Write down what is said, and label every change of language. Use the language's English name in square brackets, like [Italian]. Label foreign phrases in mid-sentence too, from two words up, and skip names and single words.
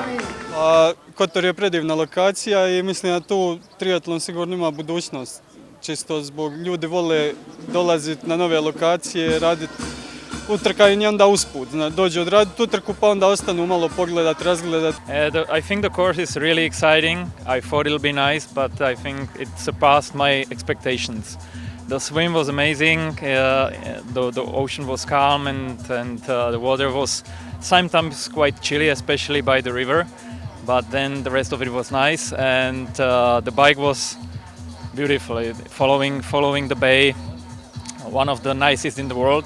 [Croatian] Kotor je predivna lokacija i mislim da tu triatlon sigurno ima budućnost, čisto zbog ljudi vole dolaziti na nove lokacije, raditi utrkanje i onda usput, dođu odraditi utrku pa onda ostanu malo pogledati, razgledati. [English] I think the course is really exciting. I thought it'll be nice, but I think it surpassed my expectations. The swim was amazing, the ocean was calm and the water was sometimes quite chilly, especially by the river, but then the rest of it was nice and the bike was beautiful, following the bay, one of the nicest in the world.